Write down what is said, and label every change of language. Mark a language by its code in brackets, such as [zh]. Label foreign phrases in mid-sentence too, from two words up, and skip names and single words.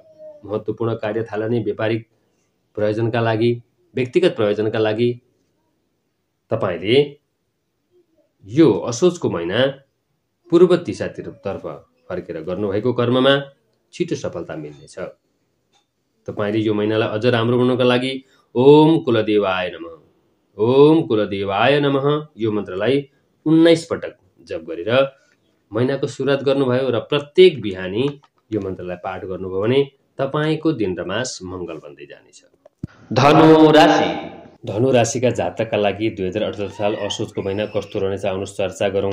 [ne] महत्त्वपूर्ण कार्य थालनी व्यापारिक प्रयोजनका लागि, व्यक्तिगत प्रयोजनका लागि तपाईँले यो असोजको महिना पूर्व दिशातर्फ फर्केर गर्नुभएको कर्ममा छिटो सफलता मिल्नेछ। तपाईँले यो महिनालाई अझ राम्रो बनाउनका लागि [sa] ओम कुलदेवाय नमः, ओम कुलदेवाय नमः [ne] यो मन्त्रलाई 19 पटक जप गरेर महिनाको सुरुवात गर्नुभयो र प्रत्येक बिहानी यो मन्त्रलाई पाठ गर्नुभयो भने तपाईँको दिन र मास मङ्गल बन्दै जानेछ। धनु राशि। धनु राशिका जातकका लागि 2078 साल असोजको महिना कस्तो रहनेछ आउनुहोस् चर्चा गरौँ।